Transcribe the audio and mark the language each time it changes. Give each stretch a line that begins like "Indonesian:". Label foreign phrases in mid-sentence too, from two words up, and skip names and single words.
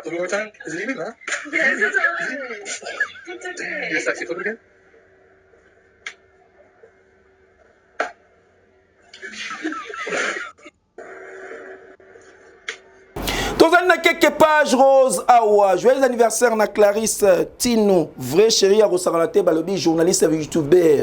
English: Do it one more time. Is it even, huh? Yes, it's okay. It's okay. You're sexy. Flip it again.
Lingala: Tozali na
French: quelques pages rose
Lingala: awa.
French: Joyeux anniversaire na Clarisse Tino, vrai chéri ya Rosagalate balobi journaliste et youtubeur.